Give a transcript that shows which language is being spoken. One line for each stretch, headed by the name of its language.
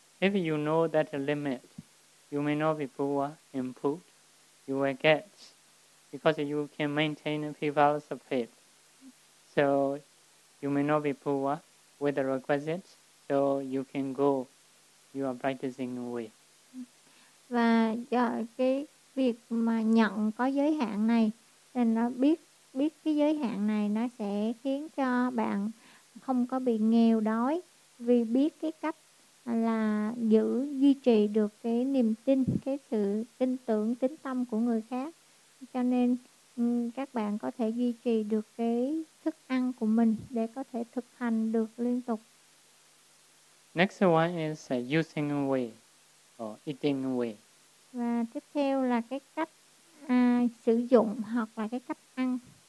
English: If you know that limit, you may not be poor in food, you will get, because you can maintain people's faith. So you may not be poor with the requisites. So you can go, you are practicing away.
Vietnamese: Và do cái việc mà nhận có giới hạn này, nên nó biết cái giới hạn này nó sẽ khiến cho bạn không có bị nghèo đói, vì biết cái cách là giữ duy trì được cái niềm tin, cái sự tin tưởng tín tâm của người khác, cho nên các bạn có thể duy trì được cái thức ăn của mình để có thể thực hành được liên tục.
English: Next one is using way or eating way.
Vietnamese: Và tiếp theo là cái cách sử dụng hoặc là cái cách ăn.